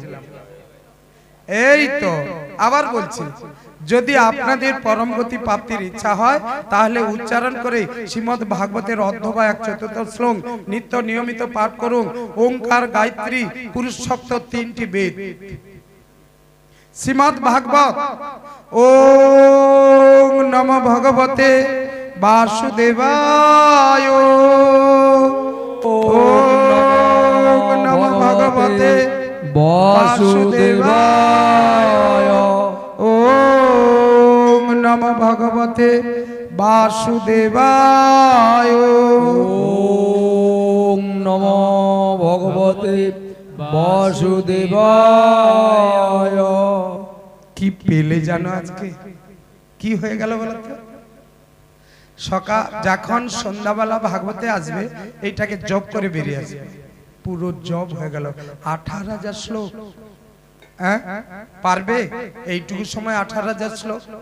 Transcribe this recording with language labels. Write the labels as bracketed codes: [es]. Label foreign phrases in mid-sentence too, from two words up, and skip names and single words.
[bn] এই তো আবার বলছি, যদি আপনাদের পরম গতি প্রাপ্তির ইচ্ছা হয় তাহলে উচ্চারণ করে শ্রীমদ্ ভাগবতের অধ্যবায় 1/4 শ্লোক নিত্য নিয়মিত পাঠ করুন। ওঙ্কার, গায়ত্রী, পুরুষোক্ত 3টি বেদ। [sa] শ্রীমদ্ ভাগবত। ওম নমঃ ভগবতে বাসুদেবায়। ওম নমঃ ভগবতে বাসুদেবায়। ওম নমঃ ভগবতে বাসুদেবায়। ওম নমঃ ভগবতে বাসুদেবায়। [bn] কি পেলে জানো আজকে কি হয়ে গেল বলতো? সকাল যখন সন্ধ্যাবেলা ভাগবতে আসবে এইটাকে জপ করে বেরিয়ে আসবে, পুরো জপ হয়ে গেল। 18,000 শ্লোক। হ্যাঁ পারবে এইটুকু সময় 18,000 শ্লোক?